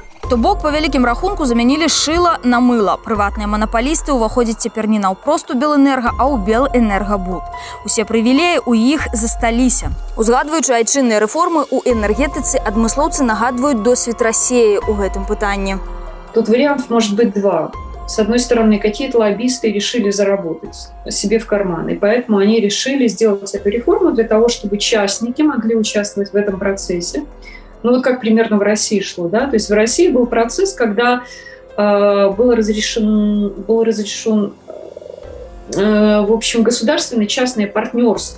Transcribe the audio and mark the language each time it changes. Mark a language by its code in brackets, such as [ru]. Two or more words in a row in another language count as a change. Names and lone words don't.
[be] То бок, па вялікім рахунку, замянілі шыла на мыла. Прыватныя манапалісты ўваходзяць цяпер не наўпрост у Белэнерга, а ў Белэнергабуд. Усе прывілеі ў іх засталіся. Узгадваючы айчынныя рэформы ў энергетыцы, адмыслоўцы нагадваюць досвед Расіі ў гэтым пытанні. [ru] Тут вариантов может быть два. С одной стороны, какие-то лоббисты решили заработать себе в карман, и поэтому они решили сделать эту реформу для того, чтобы частники могли участвовать в этом процессе. Ну вот как примерно в России шло, да? То есть в России был процесс, когда был разрешен в общем, государственное частное партнерство.